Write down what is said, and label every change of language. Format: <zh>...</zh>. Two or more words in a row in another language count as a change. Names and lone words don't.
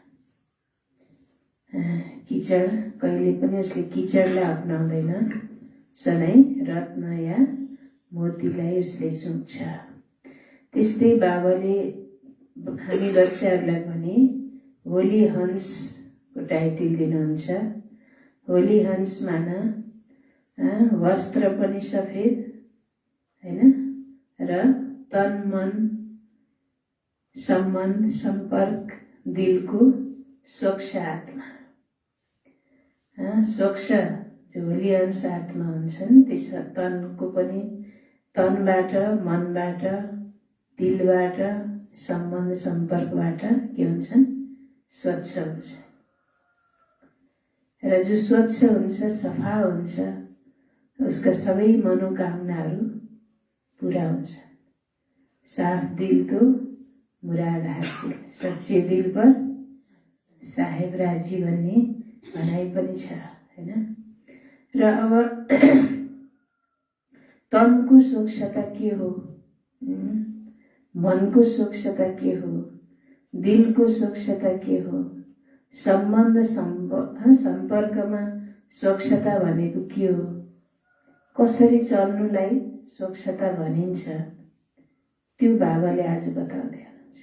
<ne>किचड कहिले पनि उसले किचडलाई अपनाउँदैन, सधैँ रत्न या मोतीलाई उसले चुक्छ। त्यस्तै बाबाले हामी बच्चाहरूलाई पनि होली हंसको टाइटल दिनुहुन्छ। होली हंस माना वस्त्र पनि सफेद हैन, र तन मन सम्बन्ध सम्पर्क दिलको स्वच्छ आत्मा। स्वच्छ जो होली हंस आत्मा हुन्छन् त्यस तनको पनि, तनबाट, मनबाट, दिलबाट, सम्बन्ध सम्पर्कबाट के हुन्छन्? स्वच्छ हुन्छ। र जो स्वच्छ हुन्छ, सफा हुन्छ, उसका सबै मनोकामनाहरू पूरा हुन्छ।</ne> <hi>साफ दिल तो मुराद हासिल, सच्चे दिल पर साहेब राजी</hi> <ne>भन्ने भनाइ पनि छ हैन। र अब तनको स्वच्छता के हो, मनको स्वच्छता के हो, दिलको स्वच्छता के हो, सम्बन्ध सम्पर्कमा स्वच्छता भनेको के हो, कसरी चल्नुलाई स्वच्छता भनिन्छ, त्यो बाबाले आज बताउँदै हुनुहुन्छ।</ne>